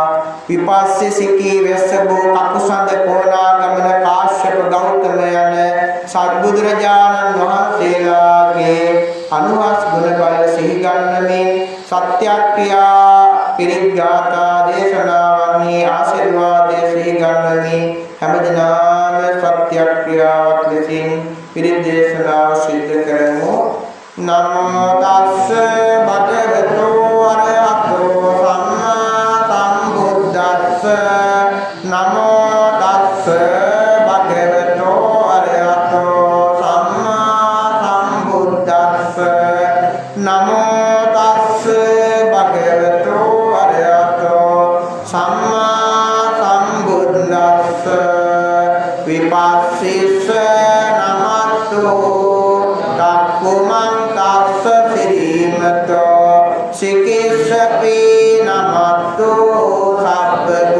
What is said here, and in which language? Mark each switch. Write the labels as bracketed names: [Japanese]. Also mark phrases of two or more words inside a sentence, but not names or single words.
[Sinhala] විපස්සී සිකී වෙස්සබෝ කකුසඳ කොණාගමන කාශ්‍යප ගෞතම යන සත්බුදුරජාණන් වහන්සේලාගේ අනුහස් ගුණ බල සිහි ගන්නමින් සත්‍යක්‍රියා පිරිග්ගාථා දේශනාවන්හි ආශිර්වාදයේ සිහි ගන්නමින් හැමදිනම සත්‍යක්‍රියාවක් ලෙසින් පිරිත් දේශනාව සිද්ධ කරමු. [Pali] නමෝ තස්ස භගවතු අරහතෝ සම්මා සම්බුද්දස්ස නමෝ තස්ස භගවතු අරහතෝ සම්මා සම්බුද්දස්ස නමෝ තස්ස භගවතු අරහතෝ සම්මා සම්බුද්දස්ස විපස්සිස්ස නමස්සෝ තක්කුමං තස්ස සිරීමතෝ සිකිස්සපේ නමස්සෝ සබ්බ